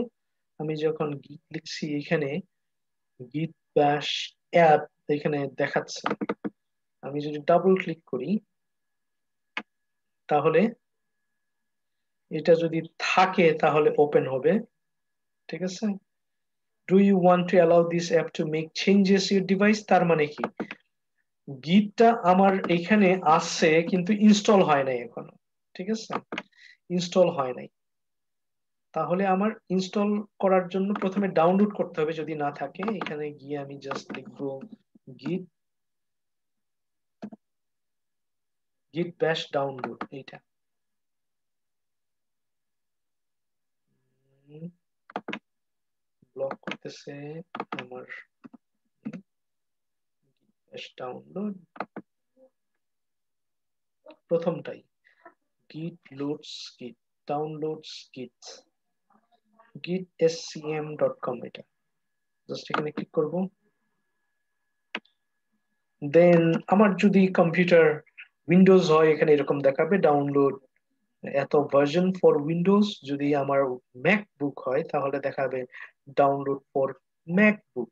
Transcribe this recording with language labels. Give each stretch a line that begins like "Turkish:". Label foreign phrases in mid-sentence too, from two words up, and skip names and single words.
Bangla: আমি যখন গিট লিখছি এখানে গিট ব্যাশ অ্যাপ এখানে দেখাচ্ছে, আমি যদি ডাবল ক্লিক করি তাহলে এটা যদি থাকে তাহলে ওপেন হবে। ঠিক আছে,
English: do you want to allow this app to make changes your device,
Bangla: তার মানে কি, গিটটা আমার এখানে আসছে কিন্তু ইনস্টল হয় নাই এখনো। ঠিক আছে, ইনস্টল হয় নাই, তাহলে আমার ইনস্টল করার জন্য প্রথমে ডাউনলোড করতে হবে, যদি না থাকে এখানে গিয়ে আমি জাস্ট লিখবো গিট গিট ব্যাশ ডাউনলোড, এইটা ব্লক করতেছে আমার ব্যাশ ডাউনলোড, প্রথমটাই
English: git loads git downloads git scm.com,
Bangla: এটা জাস্ট এখানে ক্লিক করব। দেন আমার যদি কম্পিউটার উইন্ডোজ হয় এখানে এরকম দেখাবে ডাউনলোড এত
English: version for Windows,
Bangla: যদি আমার ম্যাকবুক হয় তাহলে দেখাবে
English: download for MacBook.